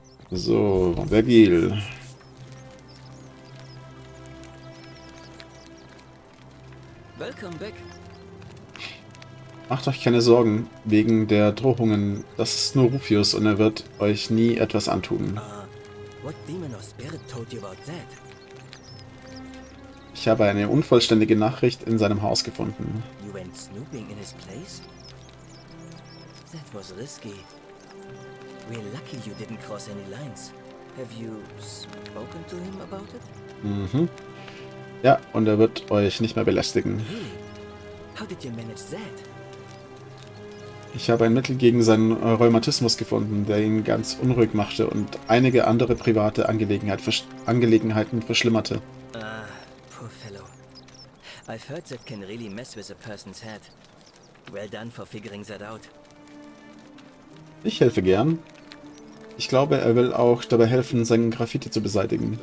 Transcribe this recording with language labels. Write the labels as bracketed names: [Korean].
[German] So, Vergil. [English] Welcome back. [German] Macht euch keine Sorgen wegen der Drohungen. Das ist nur Rufius und er wird euch nie etwas antun. [English] What demon or spirit told you about that? [German] Ich habe eine unvollständige Nachricht in seinem Haus gefunden. [English] You went snooping in his place? That was risky. We're lucky you didn't cross any lines. Have you spoken to him about it? Mhm. [German] Ja, und er wird euch nicht mehr belästigen. [English] Really? How did you manage that? Ich habe ein Mittel gegen seinen Rheumatismus gefunden, der ihn ganz unruhig machte und einige andere private Angelegenheiten verschlimmerte. Ah, poor fellow. I've heard that can really mess with a person's head. Well done for figuring that out. [German] Ich helfe gern. Ich glaube, er will auch dabei helfen, seinen Graffiti zu beseitigen.